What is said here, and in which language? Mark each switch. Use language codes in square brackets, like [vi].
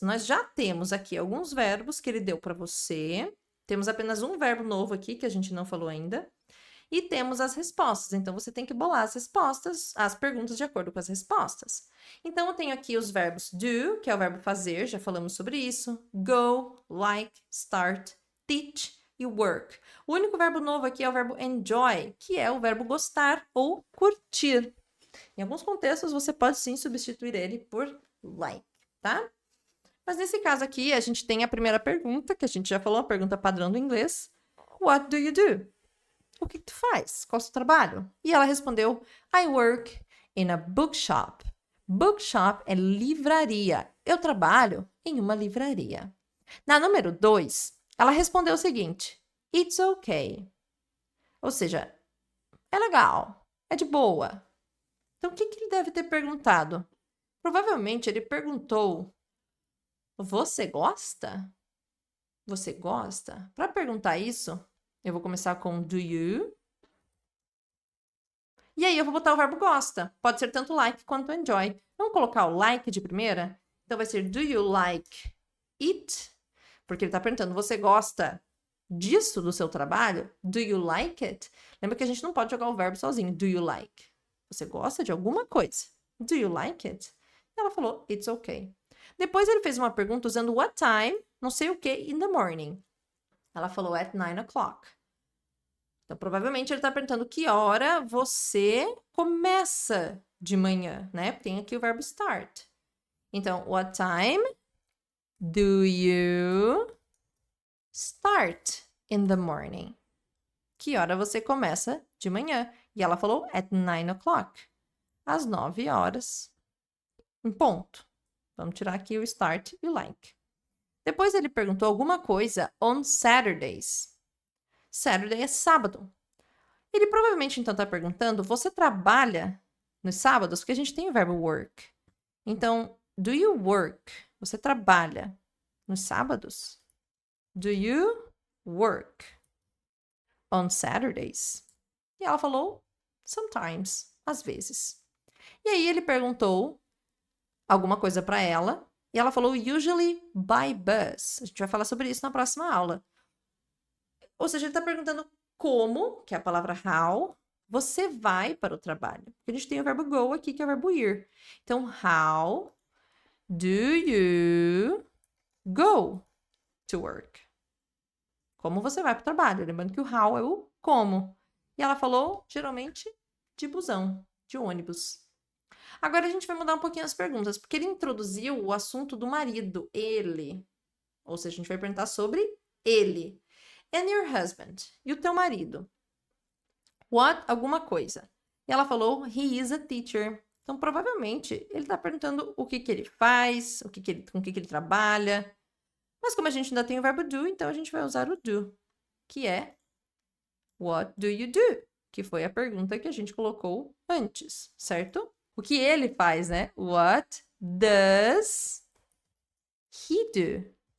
[pt] Nós já temos aqui alguns verbos que ele deu para você. Temos apenas um verbo novo aqui que a gente não falou ainda. E temos as respostas. Então, você tem que bolar as respostas, as perguntas de acordo com as respostas. Então, eu tenho aqui os verbos do, que é o verbo fazer, já falamos sobre isso. Go, like, start, teach e work. O único verbo novo aqui é o verbo enjoy, que é o verbo gostar ou curtir. Em alguns contextos, você pode sim substituir ele por like, tá? Mas nesse caso aqui, a gente tem a primeira pergunta, que a gente já falou, a pergunta padrão do inglês. [en] What do you do? [pt] O que tu faz? Qual é o seu trabalho? [en] E ela respondeu, I work in a bookshop. [pt] Bookshop é livraria. Eu trabalho em uma livraria. Na número 2, ela respondeu o seguinte, [en] it's okay. [pt] Ou seja, é legal, é de boa. Então, o que ele deve ter perguntado? Provavelmente ele perguntou, você gosta? Você gosta? Para perguntar isso, eu vou começar com do you? E aí eu vou botar o verbo gosta. Pode ser tanto like quanto enjoy. Vamos colocar o like de primeira? Então vai ser [en] do you like it? [pt] Porque ele está perguntando, você gosta disso do seu trabalho? [en] Do you like it? [pt] Lembra que a gente não pode jogar o verbo sozinho. [en] Do you like? [pt] Você gosta de alguma coisa? [en] Do you like it? [pt] Ela falou, [en] it's okay. [pt] Depois ele fez uma pergunta usando [en] what time, [pt] não sei o que, [en] in the morning. [pt] Ela falou [en] at 9 o'clock. [pt] Então, provavelmente ele está perguntando que hora você começa de manhã, né? Tem aqui o verbo start. [en] Então, what time do you start in the morning? [pt] Que hora você começa de manhã? E ela falou [en] at 9 o'clock. [pt] Às 9 horas. Em ponto. Vamos tirar aqui o start e o like. Depois ele perguntou alguma coisa [en] on Saturdays. [pt] Saturday é sábado. Ele provavelmente, então, está perguntando, você trabalha nos sábados? Porque a gente tem o verbo work. Então, [en] do you work? [pt] Você trabalha nos sábados? [en] Do you work on Saturdays? [pt] E ela falou, sometimes, às vezes. E aí ele perguntou alguma coisa para ela, e ela falou, [en] usually by bus. [pt] A gente vai falar sobre isso na próxima aula. Ou seja, ele está perguntando como, que é a palavra how, você vai para o trabalho. Porque a gente tem o verbo go aqui, que é o verbo ir. [en] Então, how do you go to work? [pt] Como você vai para o trabalho? Lembrando que o how é o como. E ela falou, geralmente, de busão, de ônibus. Agora a gente vai mudar um pouquinho as perguntas, porque ele introduziu o assunto do marido, ele. Ou seja, a gente vai perguntar sobre ele. [en] And your husband? [pt] E o teu marido? What? Alguma coisa. [en] E ela falou, he is a teacher. [pt] Então, provavelmente, ele está perguntando o que ele faz, com o que ele trabalha. Mas como a gente ainda tem o verbo do, então a gente vai usar o do, que é [en] what do you do? [pt] Que foi a pergunta que a gente colocou antes, certo? O que ele faz, né? [en] What does he do?